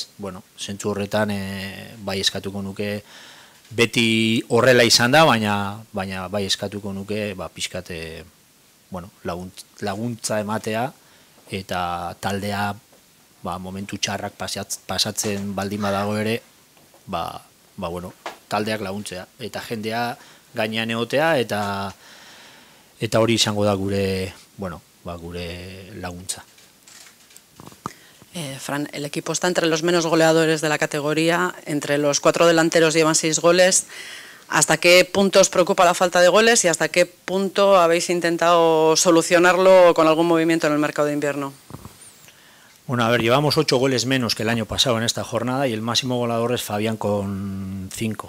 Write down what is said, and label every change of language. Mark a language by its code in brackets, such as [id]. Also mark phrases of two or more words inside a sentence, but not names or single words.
[eu] Bueno, zentzu horretan bai eskatuko nuke, beti horrela izan da, baina bai eskatuko nuke pixkate, bueno, laguntza ematea, eta taldea momentu txarrak pasatzen baldin badago ere, bueno, taldeak laguntzea, eta jendea gainean egotea, eta hori izango da gure, bueno, gure laguntza. [es] Fran, el equipo está entre los menos goleadores de la categoría, entre los 4 delanteros llevan 6 goles. ¿Hasta qué punto os preocupa la falta de goles y hasta qué punto habéis intentado solucionarlo con algún movimiento en el mercado de invierno? Bueno, a ver, llevamos 8 goles menos que el año pasado en esta jornada y el máximo goleador es Fabián con 5.